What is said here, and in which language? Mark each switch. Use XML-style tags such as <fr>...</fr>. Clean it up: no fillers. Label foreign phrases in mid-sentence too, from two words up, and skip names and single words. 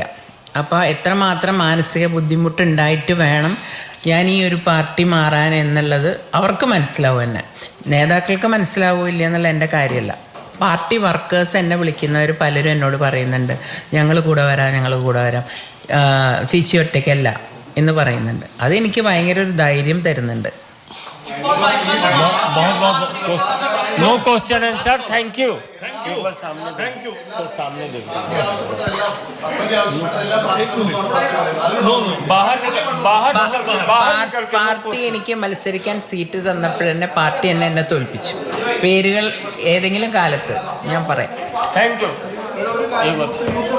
<ml>അപ്പോൾ എത്രമാത്രം മാനസിക ബുദ്ധിമുട്ടുണ്ടായിട്ട് വേണം ഞാൻ ഈ ഒരു പാർട്ടി മാറാൻ എന്നുള്ളത് അവർക്ക് മനസ്സിലാവും. എന്നെ നേതാക്കൾക്ക് മനസ്സിലാവില്ല എന്നുള്ള എൻ്റെ കാര്യമല്ല.</ml> <en>party workers</en> <ml>എന്നെ വിളിക്കുന്നവർ പലരും എന്നോട് പറയുന്നുണ്ട്, ഞങ്ങൾ കൂടെ വരാം, ചേച്ചി ഒറ്റയ്ക്കല്ല എന്ന് പറയുന്നുണ്ട്. അതെനിക്ക് ഭയങ്കര ഒരു ധൈര്യം തരുന്നുണ്ട്.</ml> <en>No question answer. Thank you.</en> <hi>सामने देखो.</hi> <ml>പാർട്ടി എനിക്ക് മത്സരിക്കാൻ സീറ്റ് തന്നപ്പോഴെന്നെ പാർട്ടി എന്നെ തോൽപ്പിച്ചു. പേരുകൾ ഏതെങ്കിലും കാലത്ത് ഞാൻ പറയാം.</ml> <en>Thank you.</en>